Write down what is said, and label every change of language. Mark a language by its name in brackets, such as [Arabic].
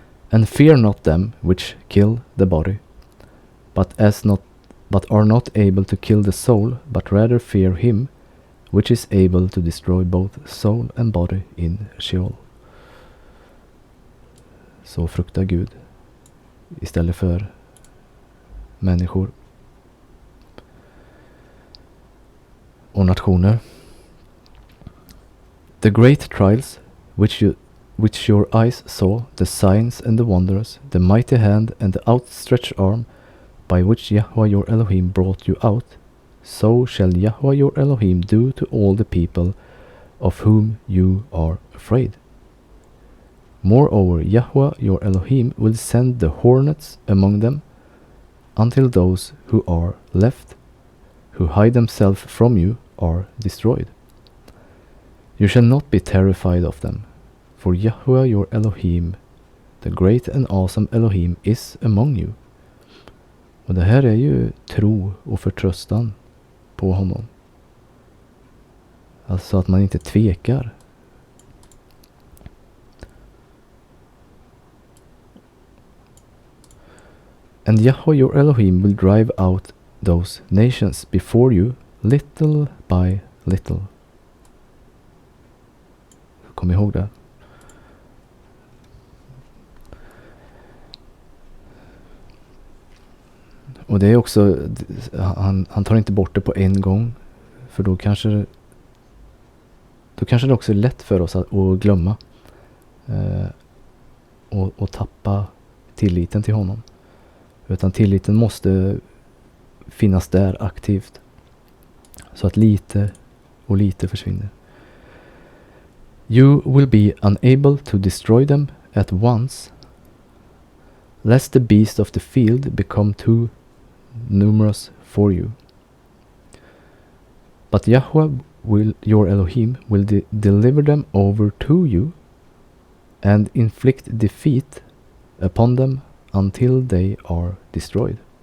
[English] And fear not them which kill the body, but are not able to kill the soul, but rather fear him which is able to destroy both soul and body in Sheol. [Swedish] Så frukta Gud istället för människor och nationer. [English] The great trials which your eyes saw, the signs and the wonders, the mighty hand and the outstretched arm, by which Yahweh your Elohim brought you out, so shall Yahweh your Elohim do to all the people of whom you are afraid. Moreover, Yahweh your Elohim will send the hornets among them, until those who are left, who hide themselves from you, are destroyed. You shall not be terrified of them, for Yahweh your Elohim, the great and awesome Elohim, is among you. [Swedish] Och det här är ju tro och förtröstan på honom. Alltså att man inte tvekar. [English] And Yahweh your Elohim will drive out those nations before you, little by little. [Swedish] Kom ihåg det. Och det är också, han tar inte bort det på en gång, för då kanske det också är lätt för oss att glömma och tappa tilliten till honom. Utan tilliten måste finnas där aktivt, så att lite och lite försvinner. [English] You will be unable to destroy them at once, lest the beasts of the field become too numerous for you. But Yahweh your Elohim will deliver them over to you and inflict defeat upon them until they are destroyed.